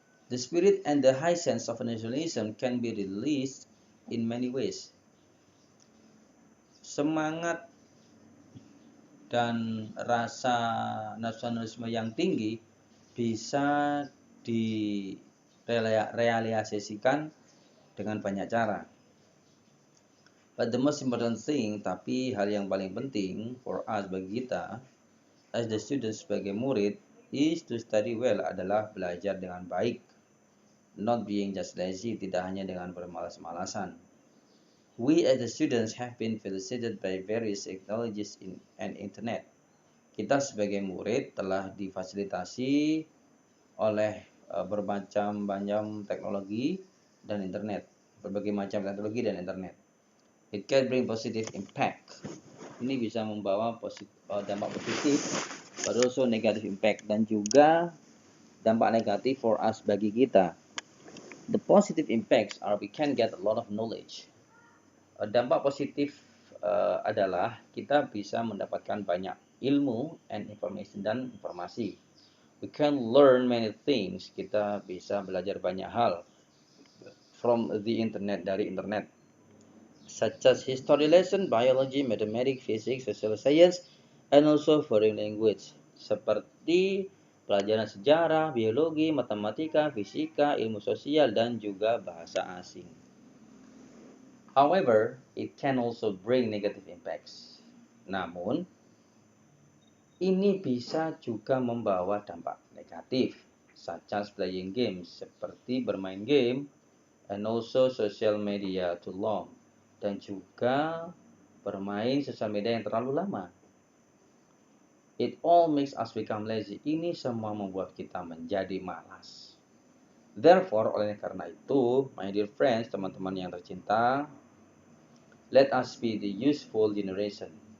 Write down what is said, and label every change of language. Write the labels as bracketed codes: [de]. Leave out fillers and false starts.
[en] The spirit and the high sense of nationalism can be released in many ways. [id] Semangat dan rasa nasionalisme yang tinggi bisa direalisasikan dengan banyak cara. [en] But the most important thing, [id] tapi hal yang paling penting [en] for us, [id] bagi kita, [en] as the students, [id] sebagai murid, [en] is to study well, [id] adalah belajar dengan baik. [en] Not being just lazy, [id] tidak hanya dengan bermalas-malasan. [en] We as the students have been facilitated by various technologies and internet. [id] Kita sebagai murid telah difasilitasi oleh bermacam-macam teknologi dan internet, berbagai macam teknologi dan internet. [en] It can bring positive impact. [id] Ini bisa membawa dampak positif, [en] but also negative impact, [id] dan juga dampak negatif [en] for us [id] bagi kita. [en] The positive impacts are we can get a lot of knowledge. [id] Dampak positif adalah kita bisa mendapatkan banyak ilmu [en] and information [id] dan informasi. [en] We can learn many things. [id] Kita bisa belajar banyak hal [en] from the internet, [id] dari internet, [en] such as history lesson, biology, mathematics, physics, social science, and also foreign language, [id] seperti pelajaran sejarah, biologi, matematika, fisika, ilmu sosial, dan juga bahasa asing. [en] However, it can also bring negative impacts. [id] Namun, ini bisa juga membawa dampak negatif, [en] such as playing games, [id] seperti bermain game, [en] and also social media too long, [id] dan juga bermain sosial media yang terlalu lama. [en] It all makes us become lazy. [id] Ini semua membuat kita menjadi malas. [en] Therefore, [id] oleh karena itu, [en] my dear friends, [id] teman-teman yang tercinta, [en] let us be the useful generation.